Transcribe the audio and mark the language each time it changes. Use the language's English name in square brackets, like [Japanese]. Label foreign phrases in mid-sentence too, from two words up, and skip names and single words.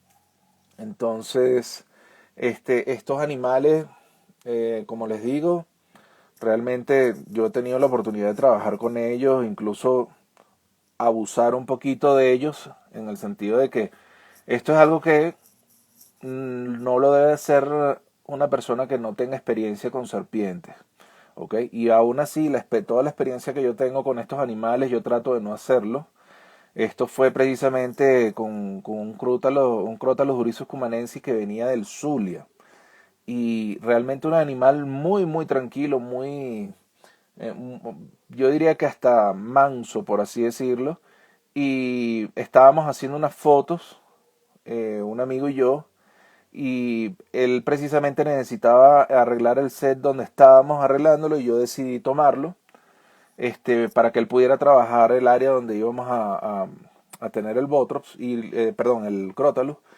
[Spanish] Entonces, estos animales, como les digo, realmente yo he tenido la oportunidad de trabajar con ellos, incluso abusar un poquito de ellos, en el sentido de que esto es algo que no lo debe hacer una persona que no tenga experiencia con serpientes. ¿Ok? Y aún así, toda la experiencia que yo tengo con estos animales, yo trato de no hacerlo. Esto fue precisamente con un Crotalus oryzus cumanensis que venía del Zulia. Y realmente un animal muy, muy tranquilo, muy, yo diría que hasta manso, por así decirlo. Y estábamos haciendo unas fotos, un amigo y yo, y él precisamente necesitaba arreglar el set donde estábamos arreglándolo y yo decidí tomarlo para que él pudiera trabajar el área donde íbamos a tener el Botrops, perdón, el Crotalus,